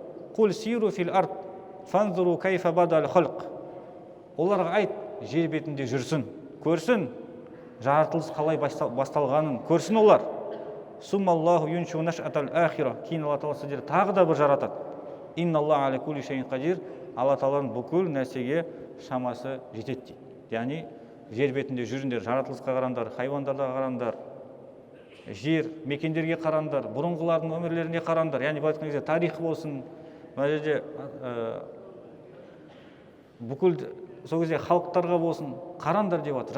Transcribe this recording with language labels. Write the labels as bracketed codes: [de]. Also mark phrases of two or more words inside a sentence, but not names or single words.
[ar] قل سيروا في الأرض فانظروا كيف بدأ الخلق. [kk] Оларға айт, жер бетінде жүрсін, көрсін, жаратылыс қалай басталғанын көрсін олар. [ar] ثم الله ينشئ النشأة الآخرة. [kk] Кейін Алла Тағала сіздерді тағы да бір жаратады. [ar] إن الله على كل شيء قدير. [kk] Алла Тағаланың бүкіл нәрсеге шамасы жетеді дейді. Яғни жер бетінде жүріңдер, жаратылысқа қараңдар, хайуандарға қараңдар, жер мекендерге қараңдар, бұрынғылардың өмірлеріне қараңдар. Яғни былай айтқан кезде тарих болсын, мына жерде бүкіл сол кезде халықтарға болсын, қараңдар деп жатыр.